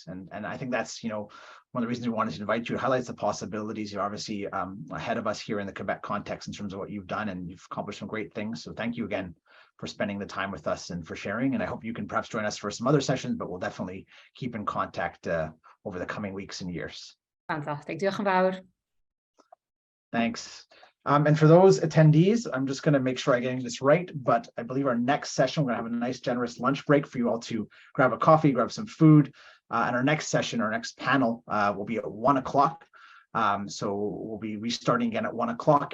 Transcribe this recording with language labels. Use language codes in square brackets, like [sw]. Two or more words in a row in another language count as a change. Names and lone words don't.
[en] And I think that's, one of the reasons we wanted to invite you. It highlights the possibilities. You're obviously ahead of us here in the Quebec context in terms of what you've done, and you've accomplished some great things. So thank you again for spending the time with us and for sharing. And I hope you can perhaps join us for some other sessions, but we'll definitely keep in contact over the coming weeks and years. Fantastic. [cy] Diolch yn fawr. [en] Thanks. And for those attendees, I'm just going to make sure I'm getting this right, but I believe our next session, we're going to have a nice generous lunch break for you all to grab a coffee, grab some food. And our next session, our next panel will be at 1 o'clock. So we'll be restarting again at 1 o'clock.